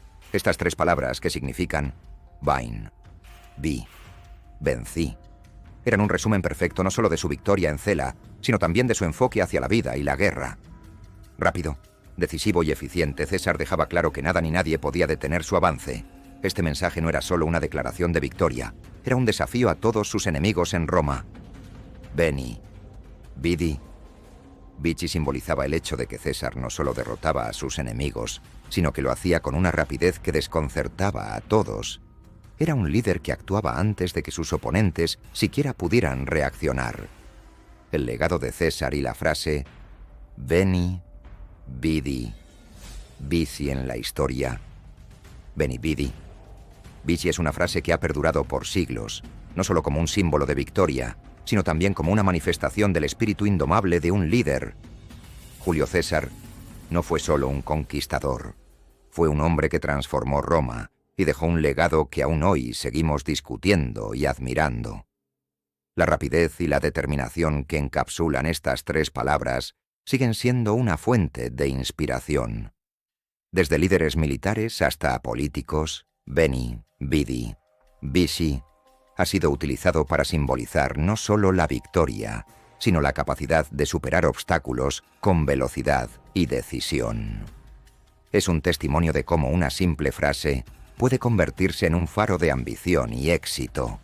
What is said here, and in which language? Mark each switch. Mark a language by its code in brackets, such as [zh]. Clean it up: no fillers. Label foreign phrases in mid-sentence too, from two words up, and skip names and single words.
[es] Estas tres palabras, que significan vain, vi, vencí, eran un resumen perfecto no solo de su victoria en Cela, sino también de su enfoque hacia la vida y la guerra. Rápido, decisivo y eficiente, César dejaba claro que nada ni nadie podía detener su avance. Este mensaje no era solo una declaración de victoria, era un desafío a todos sus enemigos en Roma. [la] Veni, vidi. [es] Vici simbolizaba el hecho de que César no solo derrotaba a sus enemigos, sino que lo hacía con una rapidez que desconcertaba a todos. Era un líder que actuaba antes de que sus oponentes siquiera pudieran reaccionar. El legado de César y la frase [la] Veni, vidi, vici [es] en la historia. [la] Veni, vidi. [es] Vici es una frase que ha perdurado por siglos, no solo como un símbolo de victoria, sino también como una manifestación del espíritu indomable de un líder. Julio César no fue solo un conquistador, fue un hombre que transformó Roma y dejó un legado que aún hoy seguimos discutiendo y admirando. La rapidez y la determinación que encapsulan estas tres palabras siguen siendo una fuente de inspiración. Desde líderes militares hasta políticos, [la] Veni, vidi, vici [es] ha sido utilizado para simbolizar no solo la victoria, sino la capacidad de superar obstáculos con velocidad y decisión. Es un testimonio de cómo una simple frase puede convertirse en un faro de ambición y éxito.